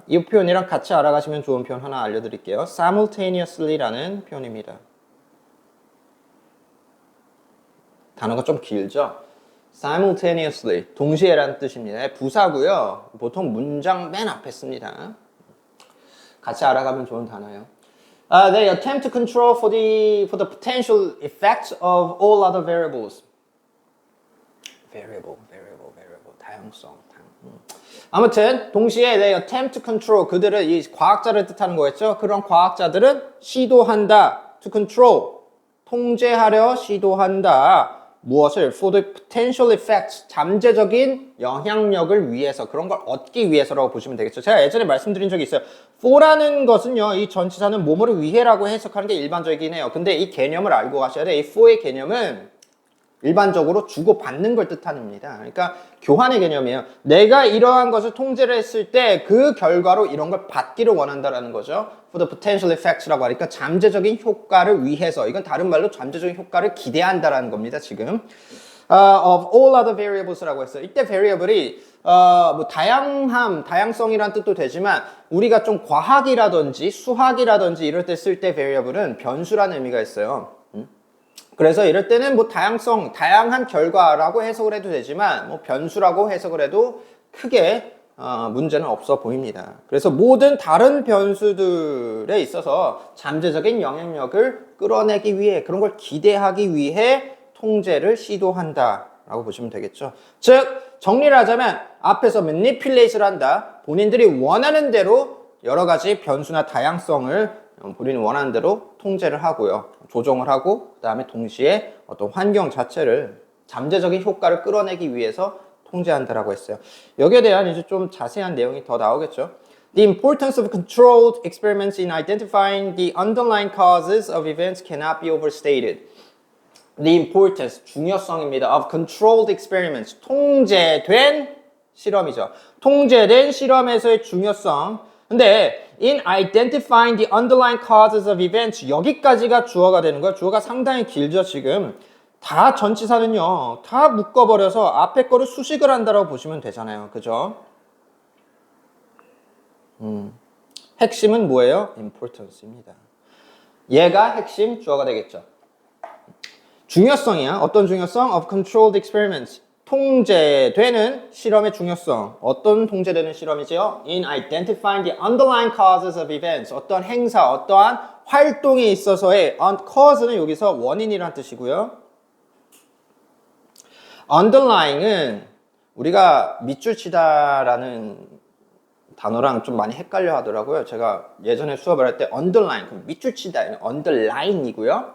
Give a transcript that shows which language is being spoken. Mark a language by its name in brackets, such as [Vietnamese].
[Korean] 이 표현이랑 같이 알아가시면 좋은 표현 하나 알려드릴게요. simultaneously라는 표현입니다. 단어가 좀 길죠? simultaneously, 동시에라는 뜻입니다. 부사고요. 보통 문장 맨 앞에 씁니다. 같이 알아가면 좋은 단어예요. [English] They attempt to control for the potential effects of all other variables. [Korean] variable, 다양성. 아무튼 동시에 [English] they attempt to control, [Korean] 그들은 이 과학자를 뜻하는 거겠죠? 그런 과학자들은 시도한다. to control, 통제하려 시도한다. 무엇을? [English] For the potential effects, [Korean] 잠재적인 영향력을 위해서, 그런 걸 얻기 위해서라고 보시면 되겠죠. 제가 예전에 말씀드린 적이 있어요. for라는 것은요, 이 전치사는 뭐뭐를 위해라고 해석하는 게 일반적이긴 해요. 근데 이 개념을 알고 가셔야 돼. 이 for의 개념은 일반적으로 주고받는 걸 뜻합니다. 그러니까 교환의 개념이에요. 내가 이러한 것을 통제를 했을 때 그 결과로 이런 걸 받기를 원한다라는 거죠. [English] For the potential effects [Korean] 라고 하니까 잠재적인 효과를 위해서, 이건 다른 말로 잠재적인 효과를 기대한다라는 겁니다. 지금 [English] of all other variables [Korean] 라고 했어요. 이때 variable이 뭐 다양성이란 뜻도 되지만 우리가 좀 과학이라든지 수학이라든지 이럴 때 쓸 때 variable은 변수라는 의미가 있어요. 그래서 이럴 때는 뭐 다양한 결과라고 해석을 해도 되지만 뭐 변수라고 해석을 해도 크게 문제는 없어 보입니다. 그래서 모든 다른 변수들에 있어서 잠재적인 영향력을 끌어내기 위해, 그런 걸 기대하기 위해 통제를 시도한다 라고 보시면 되겠죠. 즉 정리를 하자면 앞에서 manipulate를 한다. 본인들이 원하는 대로 여러 가지 변수나 다양성을 본인이 원하는 대로 통제를 하고요. 조정을 하고 그 다음에 동시에 어떤 환경 자체를 잠재적인 효과를 끌어내기 위해서 통제한다라고 했어요. 여기에 대한 이제 좀 자세한 내용이 더 나오겠죠. [English] The importance of controlled experiments in identifying the underlying causes of events cannot be overstated. The importance, [Korean] 중요성입니다. [English] Of controlled experiments, [Korean] 통제된 실험이죠. 통제된 실험에서의 중요성. 근데 [English] in identifying the underlying causes of events, [Korean] 여기까지가 주어가 되는 거예요. 주어가 상당히 길죠, 지금. 다 전치사는요, 다 묶어버려서 앞에 거를 수식을 한다라고 보시면 되잖아요. 그죠? 핵심은 뭐예요? importance입니다. 얘가 핵심 주어가 되겠죠. 중요성이야. 어떤 중요성? [English] Of controlled experiments. [Korean] 통제되는 실험의 중요성. 어떤 통제되는 실험이죠? [English] In identifying the underlying causes of events. [Korean] 어떤 행사, 어떠한 활동에 있어서의 cause는 여기서 원인이라는 뜻이고요. underlying은 우리가 밑줄 치다라는 단어랑 좀 많이 헷갈려 하더라고요. 제가 예전에 수업을 할 때 underline, 그럼 밑줄 치다, underline이고요.